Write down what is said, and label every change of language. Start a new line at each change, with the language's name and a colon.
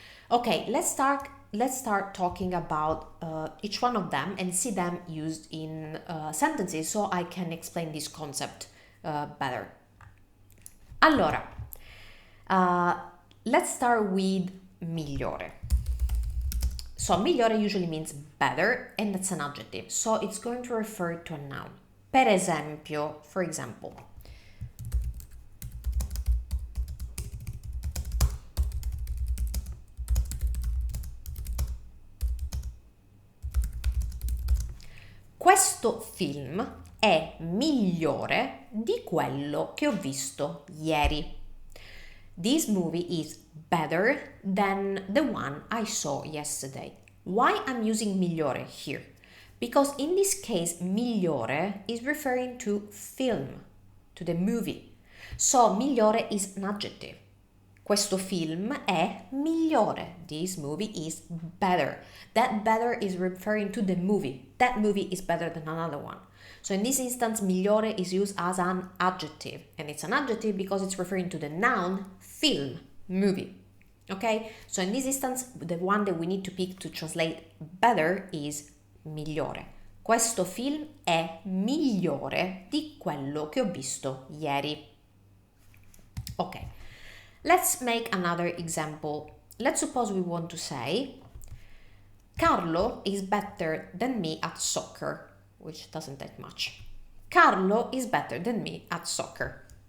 English: Okay, let's start talking about each one of them and see them used in sentences so I can explain this concept better.
Italian: Allora,
English: let's start with migliore. So migliore usually means better, and that's an adjective, so it's going to refer to a noun.
Italian: Per esempio,
English: for example,
Italian: questo film è migliore di quello che ho visto ieri.
English: This movie is better than the one I saw yesterday. Why I'm using migliore here? Because in this case, migliore is referring to film, to the movie. So migliore is an adjective.
Italian: Questo film è migliore.
English: This movie is better. That better is referring to the movie. That movie is better than another one. So in this instance, migliore is used as an adjective. And it's an adjective because it's referring to the noun film, movie. Okay? So in this instance, the one that we need to pick to translate better is migliore.
Italian: Questo film è migliore di quello che ho visto ieri.
English: Ok, let's make another example. Let's suppose we want to say, Carlo is better than me at soccer, which doesn't take much. Carlo is better than me at soccer.